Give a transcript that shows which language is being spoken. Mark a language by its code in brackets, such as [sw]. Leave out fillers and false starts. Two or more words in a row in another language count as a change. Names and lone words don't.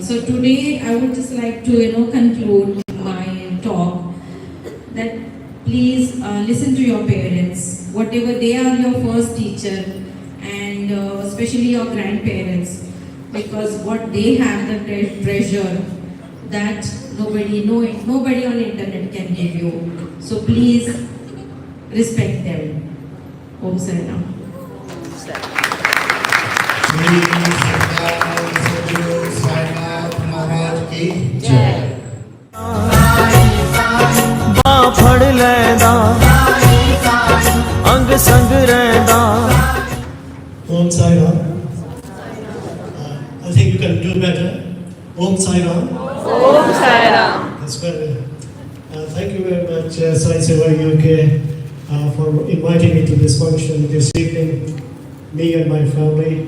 [en] So today I would just like to conclude my talk that please listen to your parents, whatever they are your first teacher, and especially your grandparents, because what they have the treasure that nobody on the internet can give you. So please respect them. [sa] ओम् शरणम्. [hi] श्री सरकार सद्गुरु साईनाथ महाराज की जय। [pa] ਬਾਂ ਫੜ ਲੈਂਦਾ ਅੰਗ ਸੰਗ ਰੈਂਦਾ [sa] ओम् साई राम. [en] I think you can do better. [sa] ओम् साई राम. ओम् साई राम. [en] That's better. Thank you very much, Sai Seva UK, for inviting me to this function this evening. Me and my family.